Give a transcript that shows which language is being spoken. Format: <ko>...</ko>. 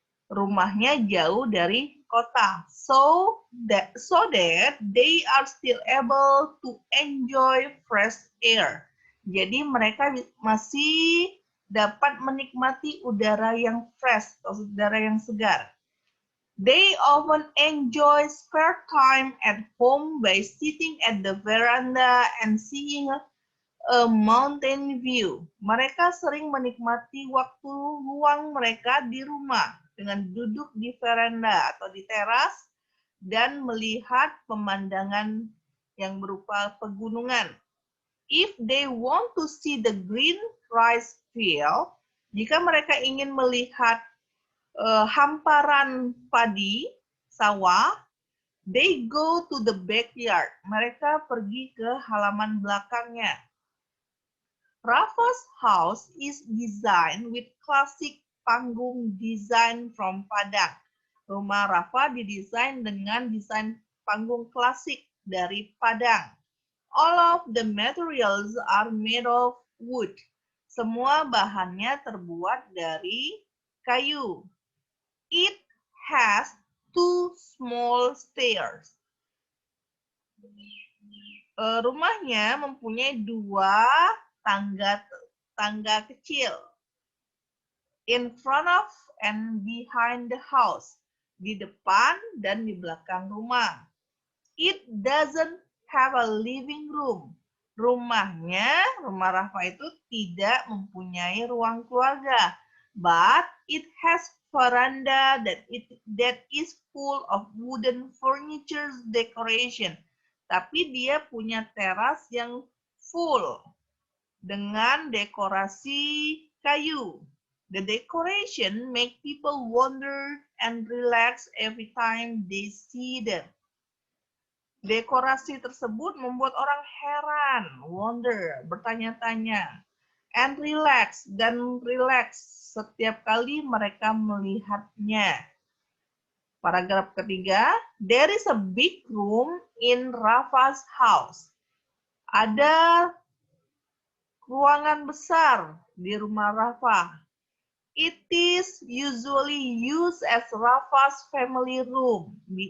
<id>Rumahnya jauh dari kota.</id> <en>So that they are still able to enjoy fresh air.</en> <id>Jadi mereka masih dapat menikmati udara yang fresh atau udara yang segar.</id> <en>They often enjoy spare time at home by sitting at the veranda and seeing a mountain view.</en> <id>Mereka sering menikmati waktu luang mereka di rumah dengan duduk di veranda atau di teras dan melihat pemandangan yang berupa pegunungan.</id> <en>If they want to see the green rice field,</en> <id>jika mereka ingin melihat hamparan padi, sawah,</id> <en>they go to the backyard.</en> <id>Mereka pergi ke halaman belakangnya.</id> <en>Rafa's house is designed with classic panggung design from Padang.</en> <id>Rumah Rafa didesain dengan desain panggung klasik dari Padang.</id> <en>All of the materials are made of wood.</en> <id>Semua bahannya terbuat dari kayu.</id> <en>It has 2 small stairs.</en> <id>Rumahnya mempunyai 2 tangga kecil.</id> <en>In front of and behind the house.</en> <id>Di depan dan di belakang rumah.</id> <en>It doesn't have a living room.</en> <id>Rumah Rafa itu tidak mempunyai ruang keluarga.</id> <en>But it has veranda that is full of wooden furniture decoration.</en> <id>Tapi dia punya teras yang full dengan dekorasi kayu.</id> <en>The decoration make people wonder and relax every time they see them.</en> <id>Dekorasi tersebut membuat orang heran, wonder, bertanya-tanya, and relax, dan relax setiap kali mereka melihatnya. Paragraf ketiga,</id> <en>there is a big room in Rafa's house.</en> <id>Ada ruangan besar di rumah Rafa.</id> <en>It is usually used as Rafa's family room.</en>